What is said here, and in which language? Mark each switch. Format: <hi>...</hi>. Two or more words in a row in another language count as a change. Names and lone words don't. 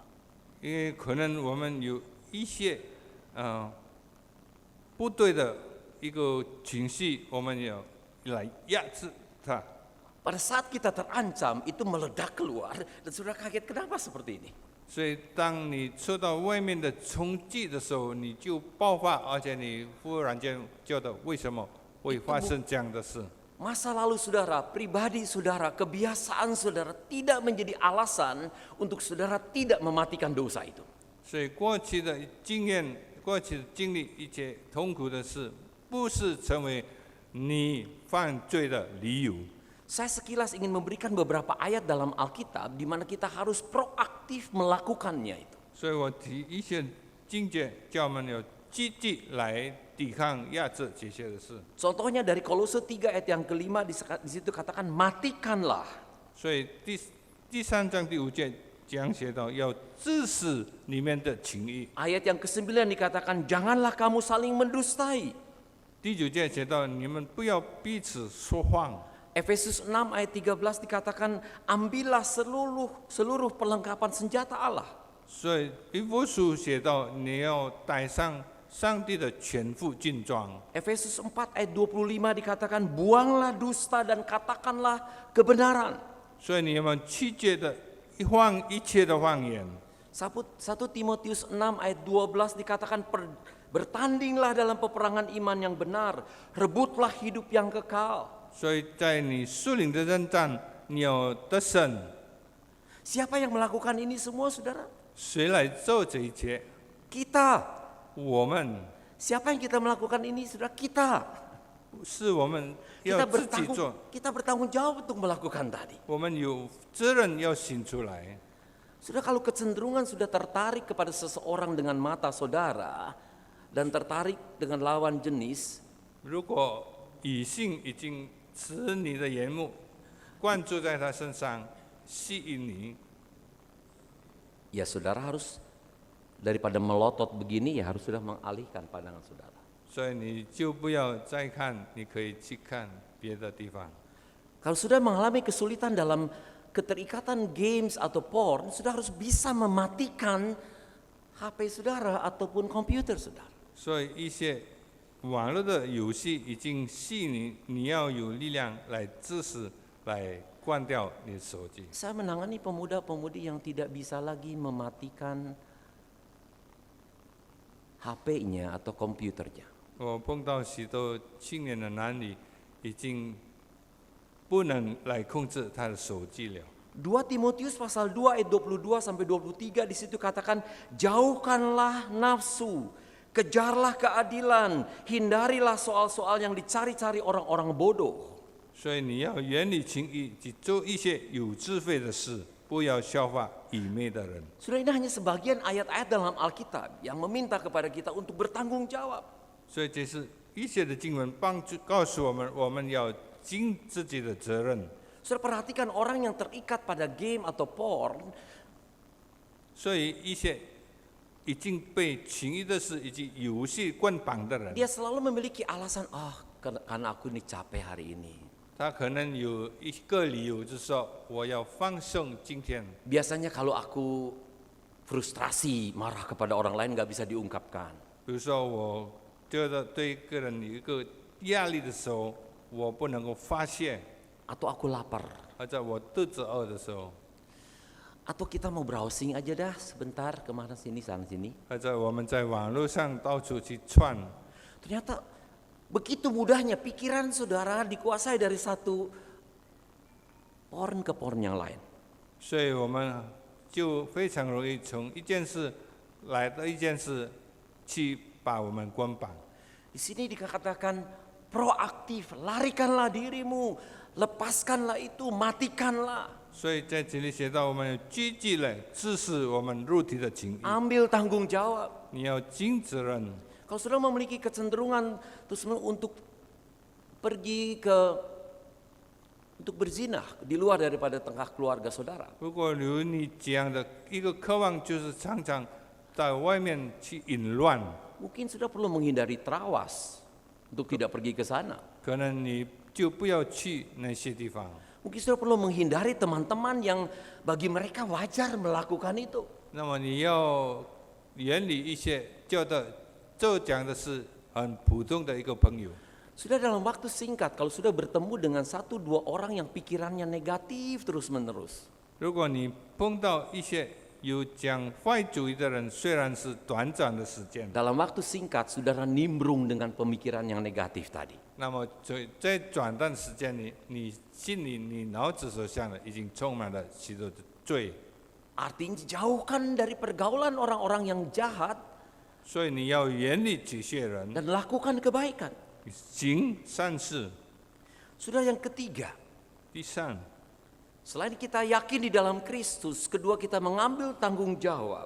<zh>因为可能我们有一些不对的一个情绪，我们要来压制它。</zh> <id>Pada saat kita terancam itu meledak keluar dan sudah kaget kenapa seperti ini.</id> <zh>所以，当你受到外面的冲击的时候，你就爆发，而且你忽然间觉得为什么会发生这样的事？</zh> <id>Masa lalu saudara, pribadi saudara, kebiasaan saudara tidak menjadi alasan untuk saudara tidak mematikan dosa itu.</id> <zh>所以，过去的经验、过去的经历一切痛苦的事，不是成为你犯罪的理由。</zh> <id>Saya sekilas ingin memberikan beberapa ayat dalam Alkitab di mana kita harus proaktif melakukannya itu.</id> <zh>所以我提一些经节，叫我们要积极来抵抗、压制这些的事。</zh> <id>Contohnya dari Kolose 3 ayat yang kelima di situ katakan matikanlah.</id> <zh>所以第三章第5节讲写到要致死里面的情欲。</zh> <id>Ayat yang ke-9 dikatakan janganlah kamu saling mendustai.</id> <zh>第9节写到你们不要彼此说谎。</zh> <id>Efesus 6 ayat 13 dikatakan ambillah seluruh perlengkapan senjata Allah.</id> <zh>所以以弗所写到你要带上上帝的全副军装。</zh> <id>Efesus 4 ayat 25 dikatakan buanglah dusta dan katakanlah kebenaran.</id> <zh>所以你们拒绝的一切的谎言。</zh> <id>1 Timotius 6 ayat 12 dikatakan bertandinglah dalam peperangan iman yang benar, rebutlah hidup yang kekal.</id> <zh>所以在你属灵的征战，你要得胜。</zh> <id>Siapa yang melakukan ini semua saudara?</id> <zh>谁来做这一切？</zh> <id>Kita.</id> <zh>我们</zh> <id>Siapa yang kita melakukan ini saudara? Kita.</id> <zh>是我们要自己做，</zh> <id>Kita bertanggung jawab untuk melakukan tadi.</id> <zh>我们有责任要行出来。</zh> <id>Sudah kalau kecenderungan sudah tertarik kepada seseorang dengan mata saudara dan tertarik dengan lawan jenis,</id> <zh>如果异性已经使你的眼目关注在他身上，吸引你，</zh> <id>ya saudara harus daripada melotot begini ya harus sudah mengalihkan pandangan saudara.</id> <zh>所以你就不要再看，你可以去看别的地方。</zh> <id>Kalau sudah mengalami kesulitan dalam keterikatan games atau porn, sudah harus bisa mematikan HP saudara ataupun komputer saudara.</id> <zh>所以一些网络的游戏已经吸引你，你要有力量来支持、来关掉你的手机。</zh> <id>Saya menangani pemuda-pemudi yang tidak bisa lagi mematikan HP-nya atau komputernya.</id> <zh>我碰到许多青年的男女，已经不能来控制他的手机了。</zh> <id>2 Timotius pasal 2 ayat 22 sampai 23 di situ katakan, jauhkanlah nafsu, kejarlah keadilan, hindarilah soal-soal yang dicari-cari orang-orang bodoh.</id> <zh>所以你要远离情欲，只做一些有智慧的事，不要效法愚昧的人。</zh> <id>Sudah ini hanya sebagian ayat-ayat dalam Alkitab yang meminta kepada kita untuk bertanggung jawab.</id> <zh>所以这是一些的经文帮助告诉我们，我们要尽自己的责任。</zh> <id>Sudah perhatikan orang yang terikat pada game atau porn,</id> <zh>所以一些已经被情欲的事以及游戏捆绑的人，</zh> <id>dia selalu memiliki alasan, karena aku ini capek hari ini.</id> <zh>他可能有一个理由，就是说我要放松今天。</zh> <id>Biasanya kalau aku frustrasi, marah kepada orang lain nggak bisa diungkapkan.</id> <zh>比如说，我觉得对一个人有一个压力的时候，我不能够发泄；</zh> <id>Atau aku lapar.</id> <zh>或者我肚子饿的时候，</zh> <id>Atau kita mau browsing aja dah sebentar kemana sini sana sini.</id> <zh>或者我们在网络上到处去窜。</zh> <id>Ternyata begitu mudahnya pikiran saudara dikuasai dari satu porn ke porn yang lain.</id> <zh>所以我们就非常容易从一件事来到一件事，去把我们捆绑。</zh> <id>Di sini dikatakan proaktif, larikanlah dirimu, lepaskanlah itu, matikanlah.</id> <zh>所以在这里写到，我们积极来致使我们肉体的情欲，</zh> <id>Ambil tanggung jawab.</id> <zh>你要尽责任。</zh> <id>Kalau saudara memiliki kecenderungan terus untuk pergi untuk berzinah di luar daripada tengah keluarga saudara,</id> <zh>如果有你这样的一个渴望，就是常常在外面去淫乱，</zh> <id>mungkin sudah perlu menghindari terawas untuk tidak pergi ke sana.</id> <zh>可能你就不要去那些地方。</zh> <id>Mungkin sudah perlu menghindari teman-teman yang bagi mereka wajar melakukan itu.</id> <zh>那么你要远离一些觉得这讲的是很普通的一个朋友。</zh> <id>Sudah dalam waktu singkat, kalau sudah bertemu dengan 1-2 orang yang pikirannya negatif terus-menerus,</id> <zh>如果你碰到一些有讲坏主意的人，虽然是短暂的时间，</zh> <id>dalam waktu singkat saudara nimbrung dengan pemikiran yang negatif tadi.</id> <zh>那么在短暂时间里，你心里、你脑子所想的已经充满了许多的罪，</zh> <id>Artinya jauhkan dari pergaulan orang-orang yang jahat</id> <zh>所以你要远离这些人，</zh> <id>dan lakukan kebaikan.</id> <zh>行善事。</zh> <id>Sudah yang ketiga,</id> <zh>第三，</zh> <id>selain kita yakin di dalam Kristus, kedua kita mengambil tanggung jawab.</id>